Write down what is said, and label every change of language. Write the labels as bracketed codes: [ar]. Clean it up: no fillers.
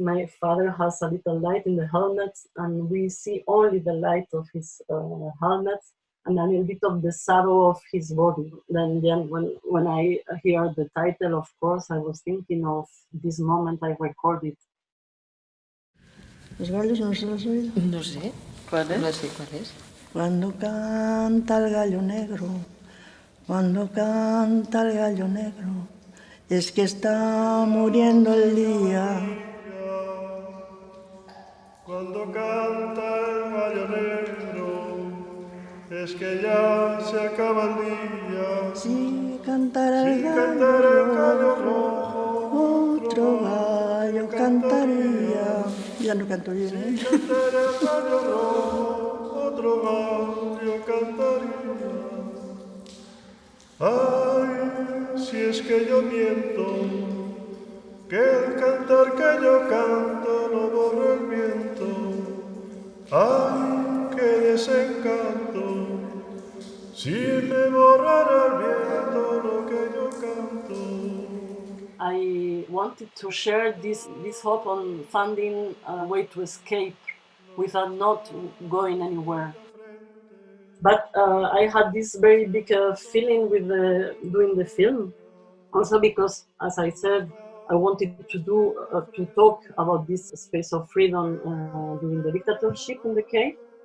[en] My father has a little light in the helmet, and we see only the light of his helmet and a little bit of the shadow of his body. Then when I hear the title, of course, I was thinking of this moment I recorded. [es] ¿Los gallos no se los has oído? No sé. ¿Cuál es? No sé cuál es. Cuando canta el gallo negro, cuando canta el gallo negro, es que está muriendo el día. Cuando canta el gallo negro, es que ya se acaba el día. Si cantara el gallo rojo, otro gallo cantaría. Ya no canto bien, ¿eh? Si cantara el gallo rojo, otro gallo cantaría. Ay, si es que yo miento, que el cantar que yo canto lo borra el viento. Ay, qué desencanto, si me borrara el viento lo que yo canto. [en] I wanted to share this hope on finding a way to escape without not going anywhere. But I had this very big feeling with doing the film, also because, as I said, I wanted to talk about this space of freedom during the dictatorship in the Cape.